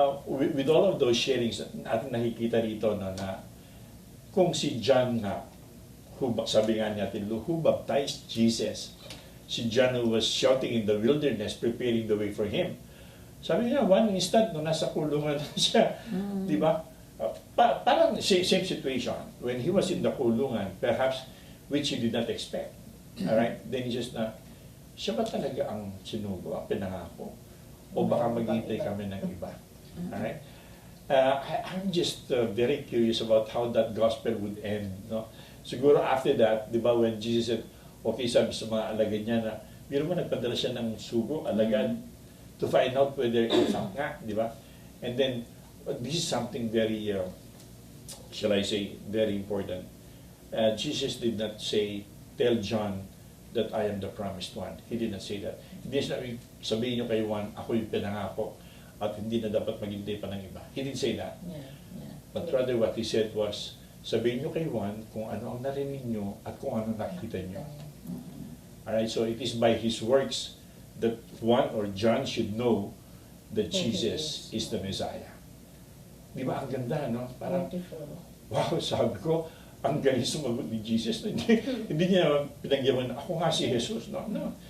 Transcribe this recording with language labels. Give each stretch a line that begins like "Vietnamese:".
English: with all of those sharings,
Filipino: ating nakikita rito no, na kung si John nga, sabi nga natin,
English: who baptized Jesus, si John who was shouting in the wilderness, preparing the way for him.
Filipino: Sabi niya,
English: one instant,
Filipino: no, nasa kulungan na siya. Di ba?
English: Parang same situation. When he was in the kulungan, perhaps, which he did not expect. Alright? Then he just
Filipino: siya ba talaga ang sinugo, ang pinangako? O baka maghintay kami ng iba?
English: Alright? I'm just very curious about how that gospel would end. No?
Filipino: Siguro after that, di ba, when Jesus said, okay, sabi sa mga alagad niya na, biro mo nagpadala siya ng sugo, alagad,
English: to find out whether it's
Filipino: nga, di ba?
English: And then, this is something very, shall I say, very important. Jesus did not say, tell John that I am the promised one. He did not say that.
Filipino: Hindi sabihin niyo kay Juan, ako yung pinangako at hindi na dapat maghintay pa ng iba.
English: He didn't say that. But rather what he said was,
Filipino: sabihin niyo kay Juan kung ano ang narinig niyo at kung ano nakita niyo.
English: Alright, so it is by his works that Juan or John should know that Jesus is the Messiah.
Filipino: Di ba? Ang ganda, no? Parang, wow, sabi ko, ang galing sumagot ni Jesus. Hindi niya pinagyaman, ako nga si Jesus. No, no.